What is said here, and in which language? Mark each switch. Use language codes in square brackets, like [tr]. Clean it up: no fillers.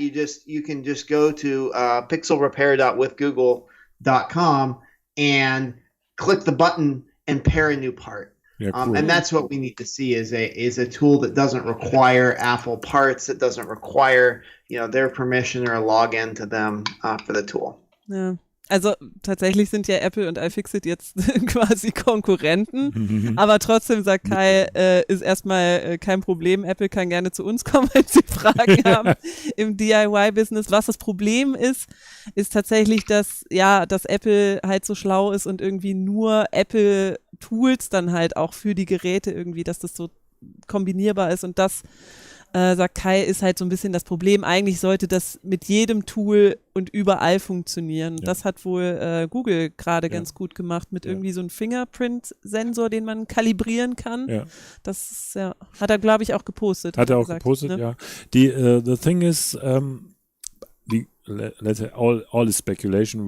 [en] You can just go to pixelrepair.withgoogle.com and click the button and pair a new part. Yeah, cool. And that's what we need to see is a tool that doesn't require Apple parts, that doesn't require their permission or a login to them for the tool. [de] Ja. Also tatsächlich sind ja Apple und iFixit jetzt quasi Konkurrenten, aber trotzdem sagt Kai, ist erstmal kein Problem. Apple kann gerne zu uns kommen, wenn sie Fragen haben im DIY-Business. Was das Problem ist tatsächlich, dass Apple halt so schlau ist und irgendwie nur Apple-Tools dann halt auch für die Geräte irgendwie, dass das so kombinierbar ist und das sagt Kai, ist halt so ein bisschen das Problem. Eigentlich sollte das mit jedem Tool und überall funktionieren. Ja. Das hat wohl Google gerade ganz gut gemacht mit irgendwie so einem Fingerprint-Sensor, den man kalibrieren kann. Ja. Das ist, hat er, glaube ich, auch gepostet. Hat er auch gepostet, ne? Ja. [en] The thing is, let's say all is speculation.